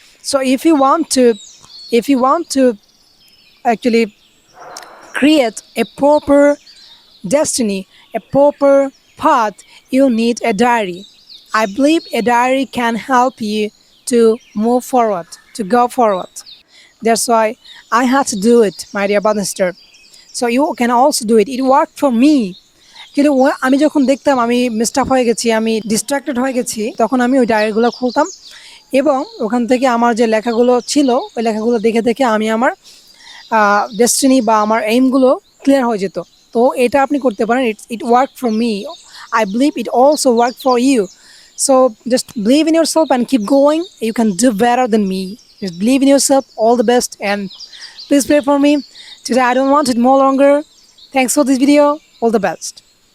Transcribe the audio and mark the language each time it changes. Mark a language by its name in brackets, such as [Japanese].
[English] So if you want to actually create a proper destiny, a proper path, you need a diary. I believe a diary can help you to move forward, to go forward. That's why I had to do it, my dear brother and sister. So you can also do it. It worked for me. [Bangla] কিন্তু আমি যখন দেখতাম আমি মিস্টাফ হয়ে গেছি, আমি distracted হয়ে গেছি, তখন আমি ওই ডায়েরিগুলো খুলতাম এবং ওখান থেকে আমার যে লেখাগুলো ছিল ওই লেখাগুলো দেখে দেখে আমি আমার ডেস্টিনি বা আমার এইমগুলো ক্লিয়ার হয়ে যেত। তো এটা আপনি করতে পারেন। [English] It work for me. I believe it also work for you. So just believe in yourself and keep going. You can do better than me. Just believe in yourself. All the best and please pray for me. Today I don't want it more longer. Thanks for this video. All the best.